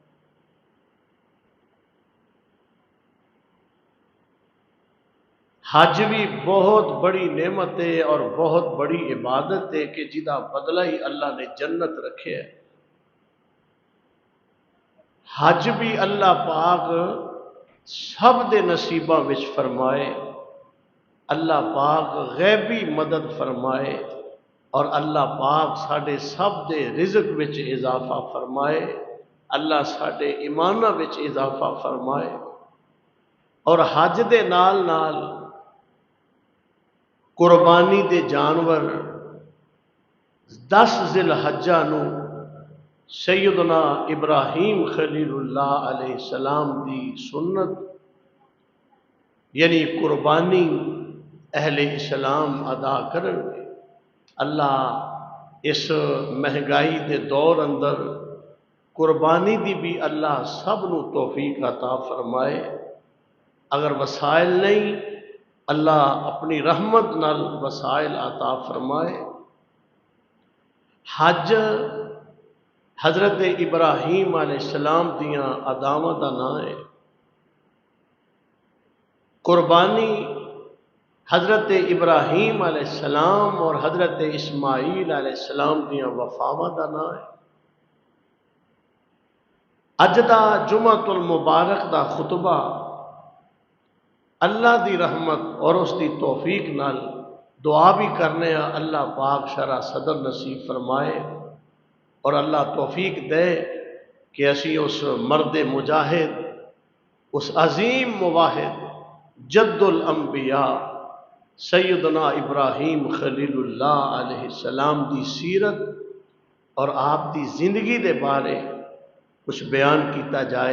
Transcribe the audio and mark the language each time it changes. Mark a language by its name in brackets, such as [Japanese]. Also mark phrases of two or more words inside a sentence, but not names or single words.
[Urdu] حج بھی بہت بڑی نعمت ہے اور بہت بڑی عبادت ہے کہ جدا بدلہ ہی اللہ نے جنت رکھے ہے۔ [Punjabi] حج بھی اللہ پاک سب دے نصیباں وچ فرمائے، اللہ پاک غیبی مدد فرمائے، اور اللہ پاک ساڈے سب دے رزق وچ اضافہ فرمائے، اللہ ساڈے ایمانہ وچ اضافہ فرمائے۔ اور حج دے نال نال قربانی دے جانور 10 ذی الحجہ نو سیدنا ابراہیم خلیل اللہ [Arabic] علیہ السلام [Punjabi] دی سنت یعنی قربانی اہل اسلام ادا کرن گے۔ اللہ اس مہنگائی دے دور اندر قربانی دی بھی اللہ سب نو توفیق عطا فرمائے۔ اگر وسائل نہیں، اللہ اپنی رحمت نال وسائل عطا فرمائے۔ حج حضرت ابراہیم [Arabic] علیہ السلام [Punjabi] دیاں اداواں دا نام ہے، قربانی حضرت ابراہیم [Arabic] علیہ السلام [Punjabi] اور حضرت اسماعیل [Arabic] علیہ السلام [Punjabi] دیاں وفاواں دا نام ہے۔ اج دا جمعۃ المبارک دا خطبہ اللہ دی رحمت اور اس دی توفیق نال دعا بھی کرنے اللہ پاک شرح صدر نصیب فرمائے اور اللہ توفیق دے کہ اسی اس مرد مجاہد، اس عظیم مواحد جد الانبیاء سیدنا ابراہیم خلیل اللہ [Arabic] علیہ السلام [Punjabi] دی سیرت اور آپ دی زندگی دے بارے کچھ بیان کیتا جائے۔